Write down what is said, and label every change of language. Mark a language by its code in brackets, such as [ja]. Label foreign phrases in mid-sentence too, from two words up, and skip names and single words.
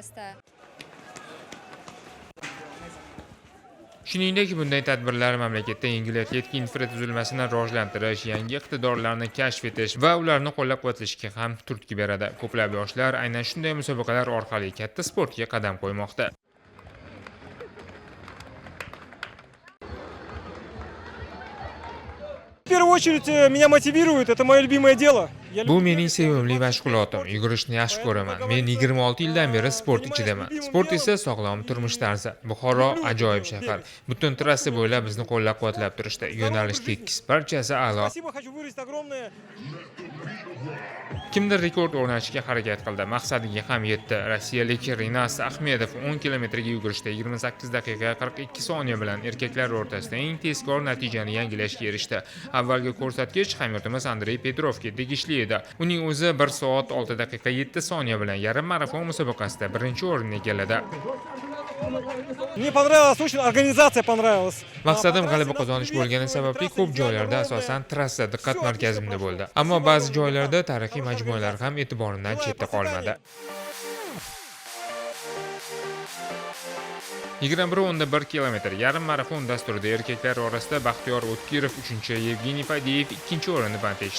[uz] Shuningdek, bunday tadbirlar mamlakatda yengil atletika infratuzilmasini rivojlantirish, yangi iqtidorlarni kashf etish va ularni qo'llab-quvvatlashga ham turtki beradi. Ko'plab yoshlar aynan shunday musobaqalar orqali katta sportga qadam qo'ymoqda. [ru] В первую очередь меня мотивирует, это мое любимое дело. [uz] Bu mening sevimli mashg'ulotim. Yugurishni yaxshi ko'raman. Men 26 yildan beri sport ichidaman. Sport esa sog'lom turmush tarzi. Buxoro ajoyib shahar. Butun trassa bo'ylab bizni qo'llab-quvvatlab turishdi. Yo'nalish tekis, barchasi a'lo. Kimdir rekord o'rnatishga harakat qildi, maqsadiga ham yetdi. Rossiyalik Rinas Ahmedov 10 kilometrga yugurishda 28 daqiqa 42 soniya bilan erkaklar o'rtasida eng tezkor natijani yangilashga erishdi. Avvalgi ko'rsatkich hamyurtimiz Andrey Petrovga tegishli edi. Uning o'zi 1 soat 6 daqiqa 7 soniya bilan yarim marafon musobaqasida birinchi o'rinni egalladi. [ru] Мне понравилась, очень организация понравилась. [uz] Maqsadim g'alaba qozonish bo'lgani sababli ko'p joylarda asosan trassa diqqat markazimda bo'ldi. Ammo ba'zi joylarda tarixiy majmualar ham e'tiborimdan chetda qolmadi. 21.1 kilometr yarim marafon dasturida erkaklar orasida Baxtiyor O'tkirov 3-chi, Yevgeniy Fadiyev 2-chi o'rinni band etishdi.